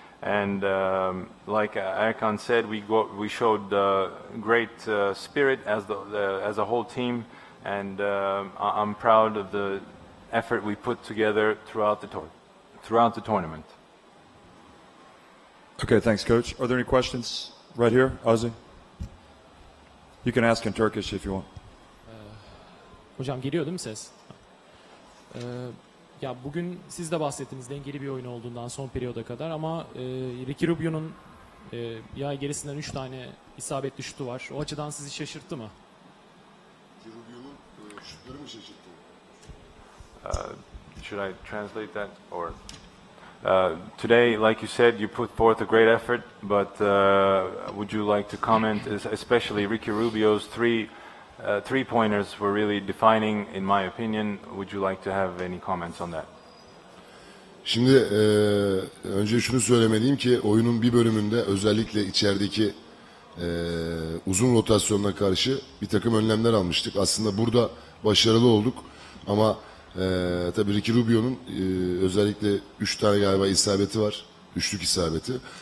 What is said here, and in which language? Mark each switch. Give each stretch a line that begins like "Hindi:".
English: And like Erkan said, we showed great spirit as a whole team. and I'm proud of the effort we put together throughout the tournament. Okay, thanks, Coach. Are there any questions right here, Ozzy? You can ask in Turkish if you want.
Turkish: Hocam geliyor değil mi ses? Ya bugün siz de bahsettiniz dengeli bir oyun olduğundan son periyoda kadar ama Ricky Rubio'nun bir ay gerisinden 3 tane isabetli şutu var. O açıdan sizi şaşırttı mı? Ricky Rubio'nun şutları mı şaşırttı?
English: Should I translate that? Or today, like you said, you put forth a great effort, but would you like to comment, especially Ricky Rubio's three-pointers were really defining, in my opinion. Would you like to have any comments on that?
Turkish: Şimdi önce şunu söylemeliyim ki oyunun bir bölümünde özellikle içerideki uzun rotasyonuna karşı bir takım önlemler almıştık. Aslında burada başarılı olduk ama tabii Ricky Rubio'nun özellikle 3 tane galiba isabeti var. Üçlük isabeti.